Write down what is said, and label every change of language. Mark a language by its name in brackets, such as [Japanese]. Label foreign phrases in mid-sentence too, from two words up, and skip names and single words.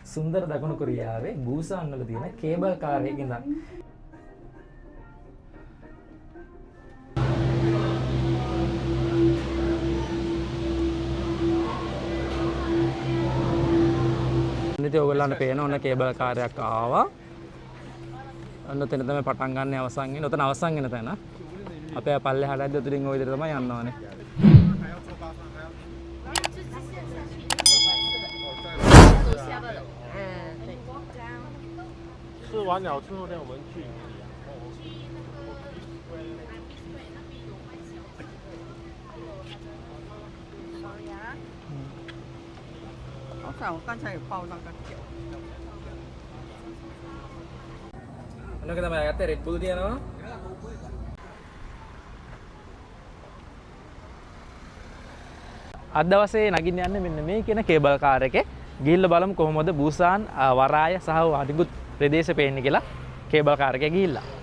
[Sinhala] සුන්දර දකුණු කොරියාවේ බුසාන් වල තියෙන කේබල් කාර් එකක ඉඳන් ඉතින් ඔයගොල්ලන්ට පේන ඕන කේබල් කාර් එකක් ආවා. අන්න ඔතන තමයි පටන් ගන්න අවසන් වෙන්නේ. ඔතන අවසන් වෙන තැන. අපේ පල්ලෙහාට ඇද්ද උතරින් ওই විදිහට තමයි යන්න ඕනේ. [Chinese] 吃完了之后呢，我们去。好像我刚才有报那个酒。 [Sinhala] අන්නක තමයි ගත්තේ රෙඩ් බුල් තියනවා. අද දවසේ නගින්න යන්නේ මෙන්න මේ කියන කේබල් කාර් එකේ. ගිහිල්ලා බලමු කොහොමද බුසාන් වරාය සහ අනිකුත් ප්‍රදේශ පේන්නේ කියලා කේබල් කාර් එකේ ගිහිල්ලා.